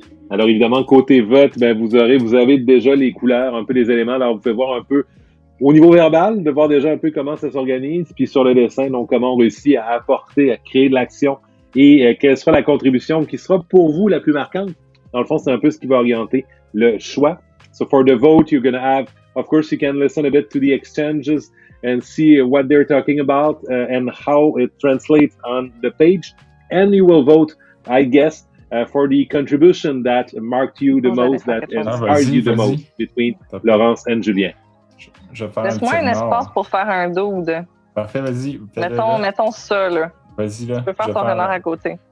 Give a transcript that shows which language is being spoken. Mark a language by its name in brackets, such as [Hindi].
[French] Alors évidemment, côté vote, ben, vous avez déjà les couleurs, un peu les éléments. Alors vous pouvez voir un peu au niveau verbal, de voir déjà un peu comment ça s'organise, puis sur le dessin, donc comment on réussit à apporter, à créer de l'action et quelle sera la contribution qui sera pour vous la plus marquante. Dans le fond, c'est un peu ce qui va orienter le choix. [English] So for the vote, you're going to have, of course, you can listen a bit to the exchanges and see what they're talking about and how it translates on the page. And you will vote, I guess, for the contribution that marked you the most, that inspired you the most between Laurence and Julien. [French] Je vais faire Laisse-moi un espace pour faire un dude. Parfait, vas-y. Mettons ça, là. Vas-y, là. Tu peux faire ton renard à côté.